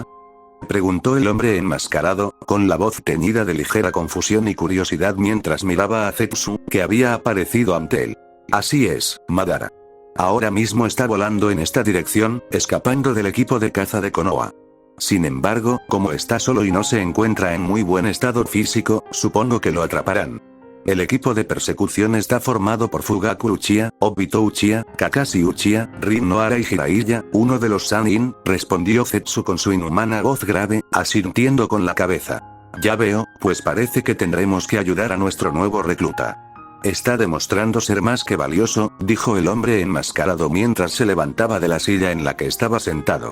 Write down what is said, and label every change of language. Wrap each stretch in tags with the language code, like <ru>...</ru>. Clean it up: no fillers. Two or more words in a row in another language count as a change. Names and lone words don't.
<es>Preguntó el hombre enmascarado, con la voz teñida de ligera confusión y curiosidad mientras miraba a Zetsu, que había aparecido ante él. Así es, Madara. Ahora mismo está volando en esta dirección, escapando del equipo de caza de Konoha. Sin embargo, como está solo y no se encuentra en muy buen estado físico, supongo que lo atraparán. El equipo de persecución está formado por Fugaku Uchiha, Obito Uchiha, Kakashi Uchiha, Rin Nohara y Jiraiya, uno de los Sannin, respondió Zetsu con su inhumana voz grave, asintiendo con la cabeza. Ya veo, pues parece que tendremos que ayudar a nuestro nuevo recluta. Está demostrando ser más que valioso, dijo el hombre enmascarado mientras se levantaba de la silla en la que estaba sentado.</es>